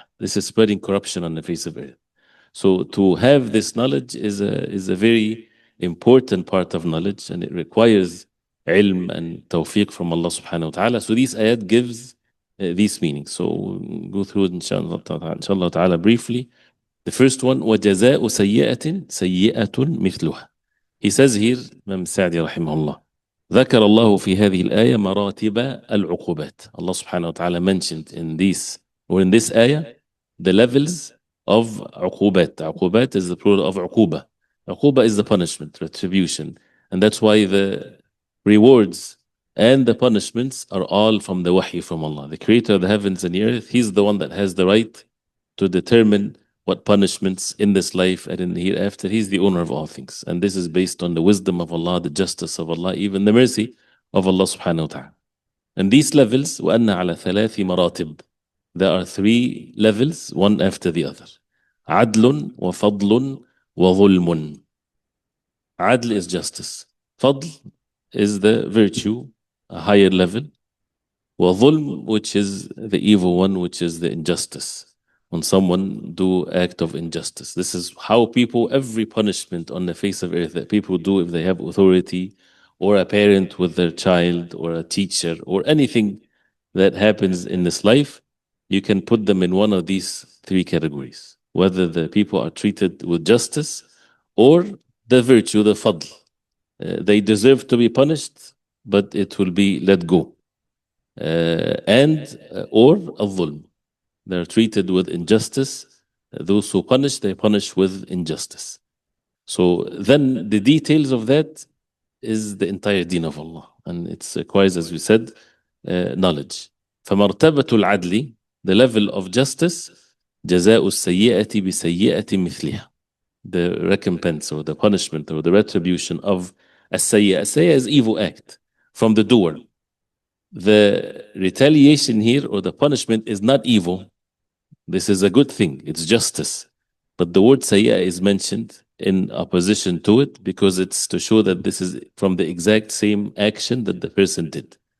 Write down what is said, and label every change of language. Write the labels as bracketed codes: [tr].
[en] This is spreading corruption on the face of earth. So to have this knowledge is a very important part of knowledge, and it requires ilm and tawfiq from Allah subhanahu wa ta'ala. So this ayat gives these meanings. So we'll go through it inshallah ta'ala briefly. The first one, [ar] وَجَزَاءُ سَيِّئَةٍ سَيِّئَةٌ مِثْلُهَا. [en] He says here, [ar] Imam Sa'di rahimahullah, ذكر الله في هذه الآية مراتب العقوبات. [en] Allah subhanahu wa ta'ala mentioned in this ayah the levels of عقوبات. عقوبات is the plural of عقوبة. عقوبة is the punishment, retribution. And that's why the rewards and the punishments are all from the wahy from Allah. The creator of the heavens and the earth, he's the one that has the right to determine what punishments in this life and in the hereafter. He's the owner of all things. And this is based on the wisdom of Allah, the justice of Allah, even the mercy of Allah subhanahu wa ta'ala. And these levels, [ar] وَأَنَّ عَلَى ثَلَاثِ مَرَاتِبٍ. [en] There are three levels, one after the other. [ar] عَدْلٌ وَفَضْلٌ وَظُلْمٌ. [en] Adl is justice. Fadl is the virtue, a higher level. وَظُلْم, which is the evil one, which is the injustice. when someone do act of injustice. This is how people, every punishment on the face of earth that people do if they have authority, or a parent with their child, or a teacher, or anything that happens in this life, you can put them in one of these three categories. Whether the people are treated with justice or the virtue, the fadl. They deserve to be punished, but it will be let go. Or al-dhulm. They're treated with injustice. Those who punish, they punish with injustice. So then the details of that is the entire deen of Allah. And it requires, as we said, knowledge. [ar] فمرتبة العدل, [en] the level of justice, [ar] جزاء السيئة بسيئة مثلها. [en] The recompense or the punishment or the retribution of السيئة. السيئة is evil act from the doer. The retaliation here or the punishment is not evil. This is a good thing. It's justice. But the word sayya is mentioned in opposition to it because it's to show that this is from the exact same action that the person did.